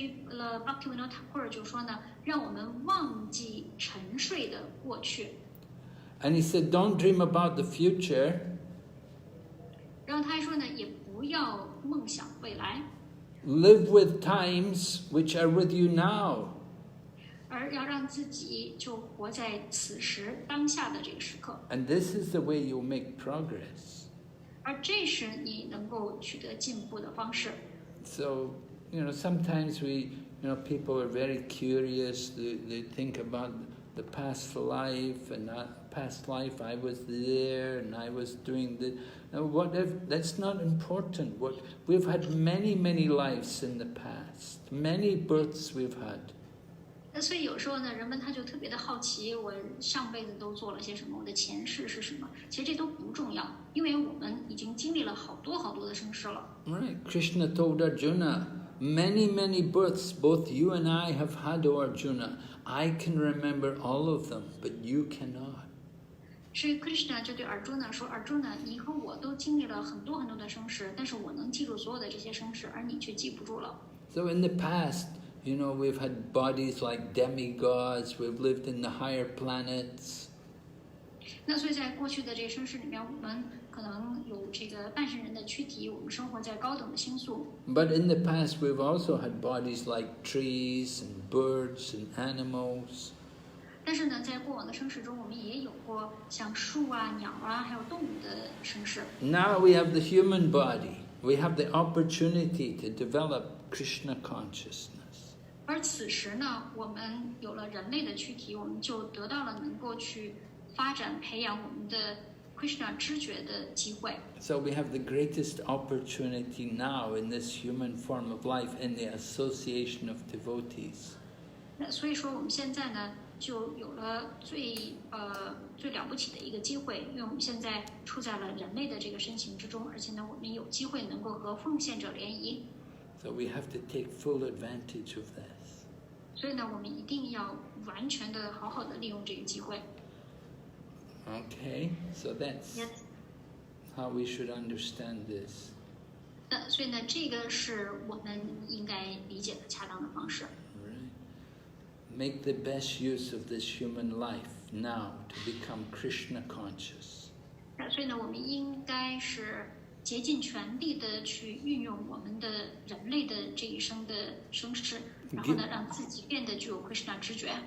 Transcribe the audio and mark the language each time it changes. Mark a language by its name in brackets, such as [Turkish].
[Chinese] Bhaktivinoda Thakur 就说呢，让我们忘记沉睡的过去。 [English] And he said, don't dream about the future. [Chinese] 然后他还说呢，也不要梦想未来。 [English] Live with times which are with you now. [Chinese] 而要让自己就活在此时当下的这个时刻。 [English] And this is the way you'll make progress. [Chinese] 而这是你能够取得进步的方式。 [English] So, sometimes people are very curious. They think about the past life, and past life I was there and I was doing this. Whatever, that's not important. We've had many lives in the past. Many births we've had. [Chinese] 所以有时候呢，人们他就特别的好奇，我上辈子都做了些什么，我的前世是什么？其实这都不重要，因为我们已经经历了好多的生世了。 [English] Right. Krishna told Arjuna, many births both you and I have had, O Arjuna. I can remember all of them, but you cannot. [Chinese] 所以 Krishna 就对 Arjuna 说 ，Arjuna， 你和我都经历了很多的生世，但是我能记住所有的这些生世，而你却记不住了。 [English] So in the past, we've had bodies like demigods, we've lived in the higher planets. [Chinese] 那所以在过去的这个生世里面，我们可能有这个半神人的躯体，我们生活在高等的星宿。 [English] But in the past, we've also had bodies like trees and birds and animals. [Chinese] 但是呢，在过往的生世中，我们也有过像树啊、鸟啊，还有动物的生世。 [English] Now we have the human body. We have the opportunity to develop Krishna consciousness. [Chinese] 而此时呢，我们有了人类的躯体，我们就得到了能够去发展、培养我们的 Krishna 知觉的机会。 [English] So we have the greatest opportunity now in this human form of life in the association of devotees. [Chinese] 那所以说，我们现在呢，就有了最了不起的一个机会，因为我们现在处在了人类的这个身形之中，而且呢，我们有机会能够和奉献者联谊。 [English] So we have to take full advantage of this. [Chinese] 所以呢，我们一定要完全的、好好的利用这个机会。 [English] Okay, so that's how we should understand this. [Chinese] 所以呢，这个是我们应该理解的恰当的方式。 [English] Right. Make the best use of this human life now to become Krishna conscious. [Chinese] 所以呢，我们应该是竭尽全力的去运用我们的人类的这一生的生世，然后呢，让自己变得具有 Krishna 知觉。